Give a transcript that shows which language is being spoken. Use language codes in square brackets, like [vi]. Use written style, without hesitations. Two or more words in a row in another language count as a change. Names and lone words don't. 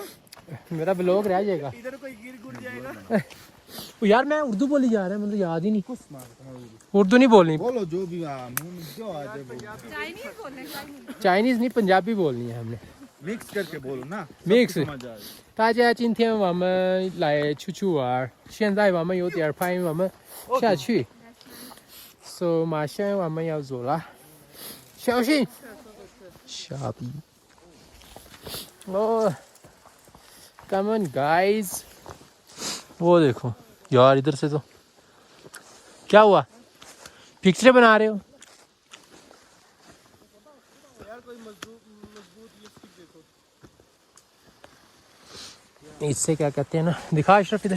[ur] میرا بلاگ رہ جائے گا. ادھر کوئی گر گڑ جائے گا. او یار میں اردو بولی جا رہا ہے، مجھے یاد ہی نہیں. اردو نہیں بولنی, بولو جو بھی منہ میں جو آ جائے بولو چائنیز بولنے چائنیز نہیں پنجابی بولنی ہے ہم نے. مکس کرکے بولو نا Mix سمجھ آئے [zh] 大家今天我们来出去玩，现在我们有点拍，我们下去。So 马上我们要走了，小心！傻逼！ [ur] 哦 ， [en] Come on guys！ [ur] وہ دیکھو یار ادھر سے تو کیا ہوا? پکچر بنا رہے ہو? اس سے کیا کہتے ہیں نا، دکھا اشرف ادھر.